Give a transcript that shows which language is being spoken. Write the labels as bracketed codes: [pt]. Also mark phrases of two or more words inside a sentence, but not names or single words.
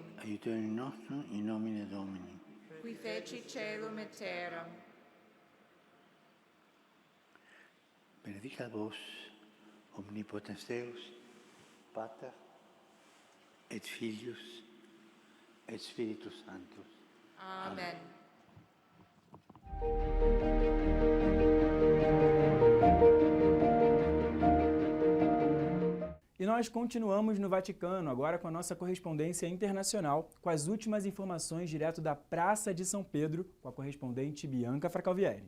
[la] aiutorium nostrum in nomine Domini. qui feci caelum et terram. Benedicat vos, omnipotens Deus, Pater, et Filius, et Spiritus Sanctus. Amen. [pt] E nós continuamos no Vaticano, agora com a nossa correspondência internacional, com as últimas informações direto da Praça de São Pedro, com a correspondente Bianca Fracalvieri.